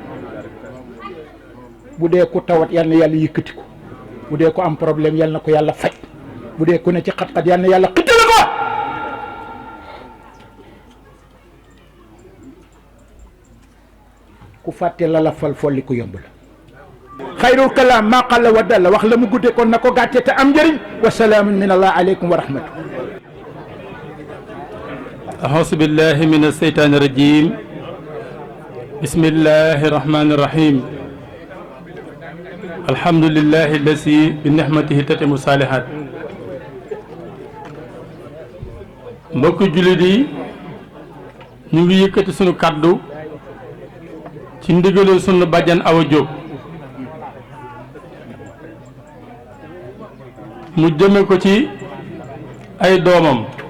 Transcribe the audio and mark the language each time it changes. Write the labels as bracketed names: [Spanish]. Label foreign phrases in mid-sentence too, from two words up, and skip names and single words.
[Wolof] bu dee ku tawat yàlla na yàlla yëkkati ko bu dee ko am problème yàlla na ko yàlla faj bu dee ku ne ci xat-xat yàlla na yàlla xittali ko ku fàtte la la fal folli ku yomb la [Arabic] خير الكلام ما قل ودل [Wolof] wax la mu guddee kon na ko gàcce te am njëriñ [Arabic] وسلام من الله عليكم ورحمة أعوذ بالله من الشيطان الرجيم بسم الله الرحمن الرحيم الحمد لله الذي بنعمته تتم الصالحات [Wolof] mbokk jullit yi ñu ngi yëkkati sunu kàddu ci ndigalul sunu bàjjan Awa Diop mu jëme ko ci ay doomam